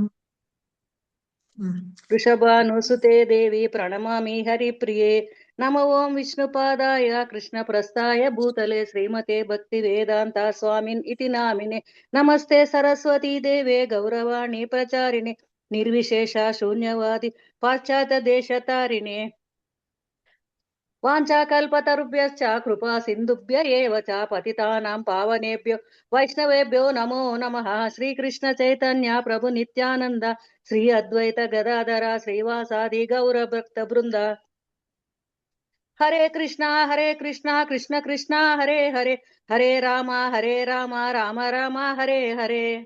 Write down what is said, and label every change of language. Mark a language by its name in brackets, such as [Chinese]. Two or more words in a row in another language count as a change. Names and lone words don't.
[Sanskrit] వృషభాను సుతే దేవి ప్రణమామి హరిప్రియే. నమ ఓం విష్ణుపాదాయ కృష్ణ ప్రస్థాయ భూతలే శ్రీమతే భక్తి వేదాంత స్వామిన్ ఇతి నామినే. నమస్తే సరస్వతీ దేవే గౌరవాణి ప్రచారిణి నిర్విశేష శూన్యవాది పాశ్చాత్య దేశతారిణే. వాంఛాకల్పతరుభ్యశ్చ కృపా సింధుభ్య ఏవ చ పతితానాం పావనేభ్యో వైష్ణవేభ్యో నమో నమః. శ్రీకృష్ణ చైతన్య ప్రభు నిత్యానంద శ్రీ అద్వైత గదాధర శ్రీవాసాది గౌర భక్త బృంద. హరే కృష్ణ కృష్ణ కృష్ణ హరే హరే హరే రామ రామ రామ హరే హరే.